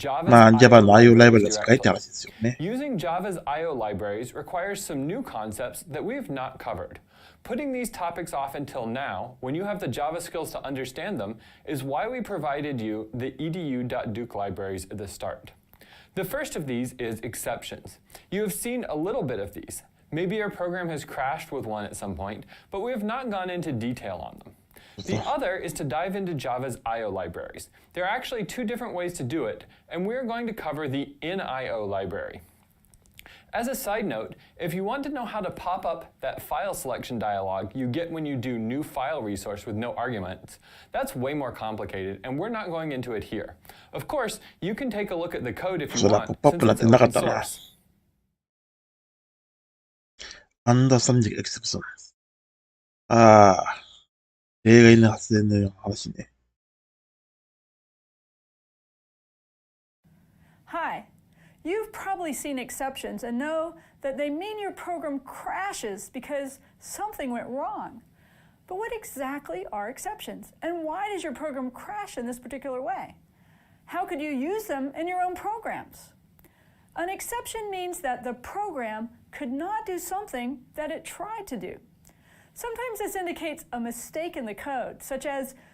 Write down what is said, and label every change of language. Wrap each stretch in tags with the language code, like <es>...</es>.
<ja>まあ Java の IO ライブラリが使えって話ですよね。</ja> <en>Using Java's IO libraries requires some new concepts that we've not covered. Putting these topics off until now, when you have the Java skills to understand them, is why we provided you the edu.duke libraries at the start. The first of these is exceptions. You have seen a little bit of these. Maybe your program has crashed with one at some point, but we have not gone into detail on them. The other is to dive into Java's IO libraries. There are actually two different ways to do it, and we're going to cover the in-IO library. As a side note, if you want to know how to pop up that file selection dialog you get when you do new file resource with no arguments, that's way more complicated, and we're not going into it here. Of course, you can take a look at the code if you want, since it's open source. Understanding exceptions.</en> <ja>ああ、例外の発電の話ね。</ja> <en>Hi. You've probably seen exceptions and know that they mean your program crashes because something went wrong. But what exactly are exceptions? And why does your program crash in this particular way? How could you use them in your own programs? An exception means that the program could not do something that it tried to do. Sometimes this indicates a mistake in the code, such as</en>